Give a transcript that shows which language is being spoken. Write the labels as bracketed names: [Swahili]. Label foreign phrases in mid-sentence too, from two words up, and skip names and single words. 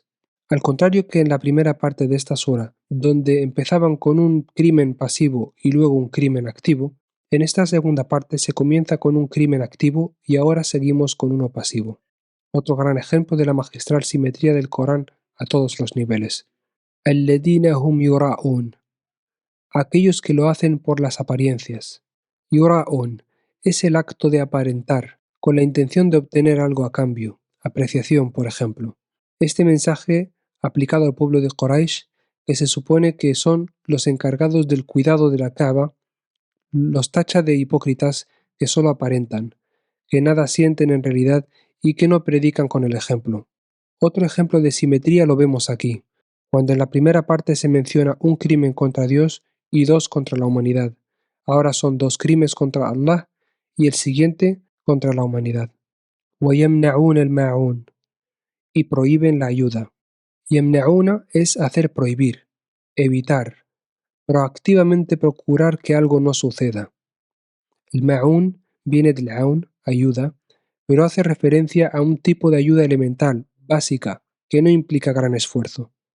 [Spanish] Al contrario que en la primera parte de esta sura, donde empezaban con un crimen pasivo y luego un crimen activo, en esta segunda parte se comienza con un crimen activo y ahora seguimos con uno pasivo. Otro gran ejemplo de la magistral simetría del Corán a todos los niveles. [Arabic] الَّذِينَ هُمْ يُرَاءُونَ, [Spanish] aquellos que lo hacen por las apariencias. Yura'un es el acto de aparentar, con la intención de obtener algo a cambio, apreciación, por ejemplo. Este mensaje, aplicado al pueblo de Quraysh, que se supone que son los encargados del cuidado de la Kaaba, los tacha de hipócritas que solo aparentan, que nada sienten en realidad y que no predican con el ejemplo. Otro ejemplo de simetría lo vemos aquí, cuando en la primera parte se menciona un crimen contra Dios y dos contra la humanidad. Ahora son dos crímenes contra Allah y el siguiente contra la humanidad. [Arabic] وَيَمْنَعُونَ الْمَاعُونَ, [Spanish] y prohíben la ayuda. Yamna'una es hacer prohibir, evitar, proactivamente procurar que algo no suceda. El ma'un viene del aun, ayuda, pero hace referencia a un tipo de ayuda elemental, básica, que no implica gran esfuerzo.